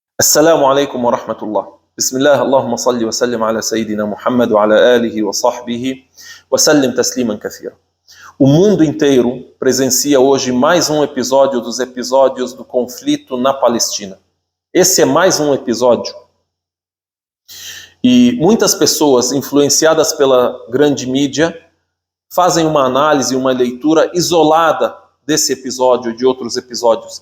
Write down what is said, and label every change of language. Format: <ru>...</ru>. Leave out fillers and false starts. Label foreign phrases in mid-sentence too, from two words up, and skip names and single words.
<ar>السلام عليكم ورحمة الله. بسم الله اللهم صل وسلم على سيدنا محمد وعلى آله وصحبه وسلم تسليما كثيرا.</ar> <pt>O mundo inteiro presencia hoje mais um episódio dos episódios do conflito na Palestina. Esse é mais um episódio. E muitas pessoas, influenciadas pela grande mídia, fazem uma análise, uma leitura isolada desse episódio e de outros episódios.</pt>